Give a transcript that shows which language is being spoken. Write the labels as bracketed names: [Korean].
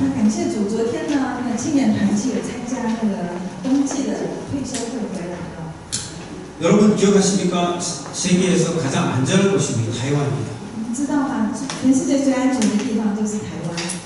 [Chinese] 那感谢主，昨天呢，那青年团契有参加那个冬季的退休会回来了。 [Korean] 여러분 기억하십니까? 세계에서 가장 안전한 곳이 우리 타이완입니다. [Chinese] 你知道吗？全世界最安全的地方就是台湾。